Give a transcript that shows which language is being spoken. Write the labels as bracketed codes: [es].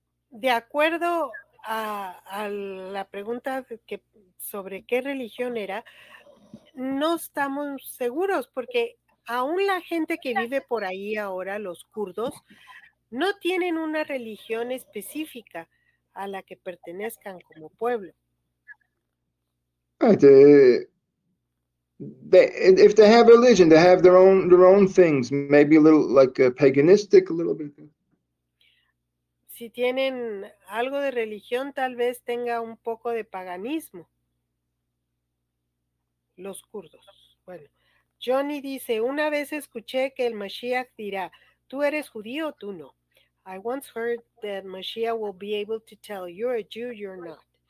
[es] De acuerdo a la pregunta sobre qué religión era, no estamos seguros porque aún la gente que vive por ahí ahora, los kurdos, no tienen una religión específica a la que pertenezcan como pueblo. [en] Right. If they have religion, they have their own things. Maybe a little like paganistic, a little bit. [es] Si tienen algo de religión, tal vez tenga un poco de paganismo. Los kurdos. Bueno, Johnny dice, una vez escuché que el Mashiach dirá, ¿tú eres judío o tú no? [en] I once heard that Mashiach will be able to tell, you're a Jew, you're not.